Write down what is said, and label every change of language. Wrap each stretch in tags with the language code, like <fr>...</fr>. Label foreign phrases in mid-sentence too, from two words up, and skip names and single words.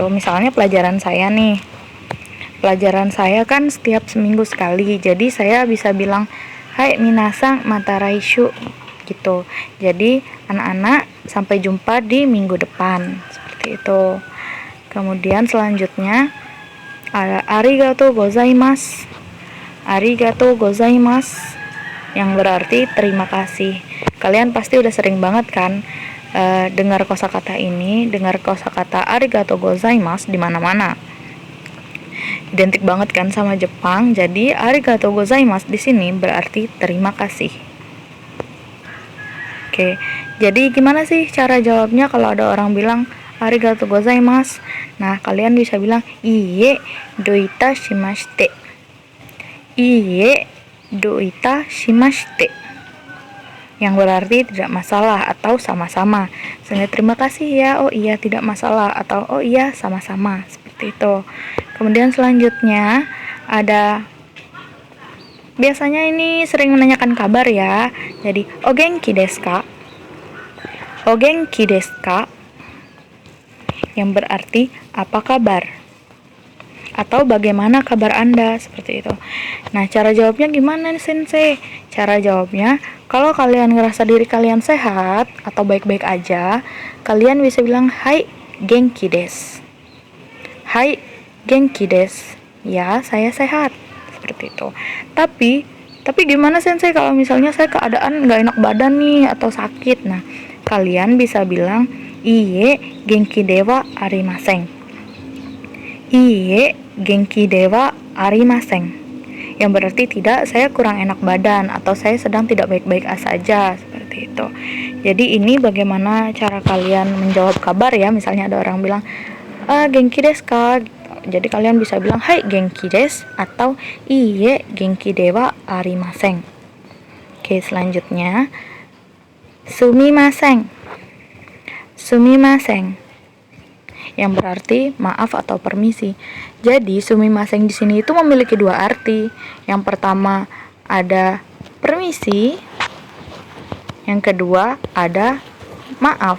<id>Misalnya pelajaran saya nih. Pelajaran saya kan setiap seminggu sekali. Jadi saya bisa bilang</id> <ja>はい 皆さん また 来週</ja> <id>gitu. Jadi anak-anak sampai jumpa di minggu depan. Seperti itu. Kemudian selanjutnya ada</id> <ja>ありがとうございます. ありがとうございます,</ja> <id>yang berarti terima kasih. Kalian pasti udah sering banget kan dengar kosakata ini, dengar kosakata</id> <ja>ありがとうございます</ja> <id>di mana-mana. Identik banget kan sama Jepang. Jadi</id> <ja>ありがとうございます</ja> <id>di sini berarti terima kasih. Oke, jadi gimana sih cara jawabnya kalau ada orang bilang</id> <ja>ありがとうございます?</ja> <id>Nah, kalian bisa bilang</id> <ja>いいえ どういたしまして. いいえ どういたしまして,</ja> <id>yang berarti tidak masalah atau sama-sama. Misalnya terima kasih ya, oh iya tidak masalah, atau oh iya sama-sama, seperti itu. Kemudian selanjutnya ada, biasanya ini sering menanyakan kabar ya.</id> <ja>Jadi お元気 です か? お元気 です か?</ja> <id>Yang berarti apa kabar? Atau bagaimana kabar Anda, seperti itu. Nah, cara jawabnya gimana nih sensei? Cara jawabnya, kalau kalian ngerasa diri kalian sehat atau baik-baik aja, kalian bisa bilang</id> <ja>はい 元気 です. はい 元気 です.</ja> <id>Ya, saya sehat. Seperti itu. Tapi gimana sensei kalau misalnya saya keadaan nggak enak badan nih atau sakit? Nah, kalian bisa bilang</id> <ja>いいえ 元気 では ありません. いいえ 元気 では ありません,</ja> <id>yang berarti tidak, saya kurang enak badan atau saya sedang tidak baik-baik saja, seperti itu. Jadi ini bagaimana cara kalian menjawab kabar ya. Misalnya ada orang bilang</id> <ja>元気 です か,</ja> <id>jadi kalian bisa bilang</id> <ja>はい 元気 です</ja> <id>atau</id> <ja>いいえ 元気 では ありません.</ja> <id>Oke, selanjutnya sumimasen. Sumimasen, yang berarti maaf atau permisi. Jadi sumimasen di sini itu memiliki dua arti. Yang pertama ada permisi, yang kedua ada maaf.</id>